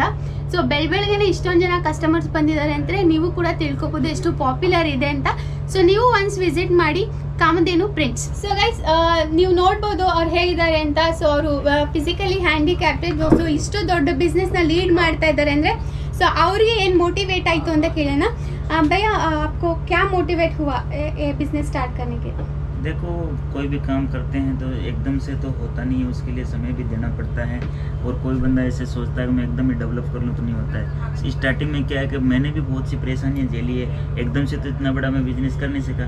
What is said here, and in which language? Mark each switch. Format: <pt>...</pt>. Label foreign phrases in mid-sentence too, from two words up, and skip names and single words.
<kn>ಸೊ ಬೆಳಗ್ಗೆನೆ ಇಷ್ಟೊಂದು ಜನ ಕಸ್ಟಮರ್ಸ್ ಬಂದಿದ್ದಾರೆ ಅಂದರೆ ನೀವು ಕೂಡ ತಿಳ್ಕೊಬೋದು ಎಷ್ಟು ಪಾಪ್ಯುಲರ್ ಇದೆ ಅಂತ. ಸೊ ನೀವು</kn> <en>once visit</en> <kn>ಮಾಡಿ ಕಾಮಧೇನು ಪ್ರಿಂಟ್ಸ್.</kn> <en>so guys</en> <kn>ನೀವು ನೋಡ್ಬೋದು ಅವ್ರು ಹೇಗಿದ್ದಾರೆ ಅಂತ. ಸೊ ಅವರು</kn> <en>physically handicapped.</en> <kn>ಸೊ ಇಷ್ಟು ದೊಡ್ಡ ಬಿಸ್ನೆಸ್ನ ಲೀಡ್ ಮಾಡ್ತಾ ಇದ್ದಾರೆ ಅಂದರೆ ಸೊ ಅವ್ರಿಗೆ ಏನು ಮೋಟಿವೇಟ್ ಆಯಿತು ಅಂತ ಕೇಳೋಣ.</kn> <hi>भैया आपको क्या मोटिवेट हुआ ये</hi> <en>business start</en> <hi>करने के? देखो, कोई भी काम करते हैं तो एकदम से तो होता नहीं है, उसके लिए समय भी देना पड़ता है. और कोई बंदा ऐसे सोचता है कि मैं एकदम ही डेवलप कर लूँ तो नहीं होता है. स्टार्टिंग में क्या है कि मैंने भी बहुत सी परेशानियाँ झेली है. एकदम से तो इतना बड़ा मैं बिजनेस कर नहीं सका.</hi>